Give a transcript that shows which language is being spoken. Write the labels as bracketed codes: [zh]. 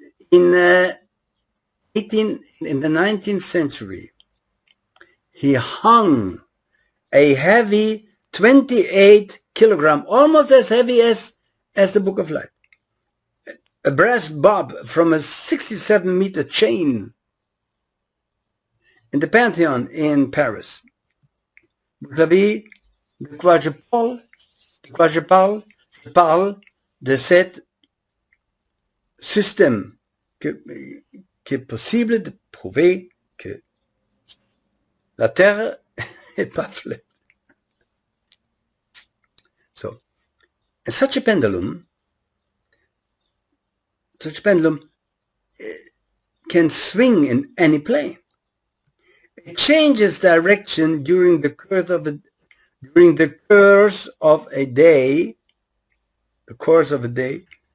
[en] In the 19th century, he hung a heavy 28 kilogram, almost as heavy as the Book of Light, a brass bob from a 67-meter chain in the Pantheon in Paris. [fr] Vous savez de quoi je parle? Je parle de cet système qui est possible de prouver que la Terre est pas flat. [en] So, such a pendulum can swing in any plane. It changes direction during the course of a day. The course of a day.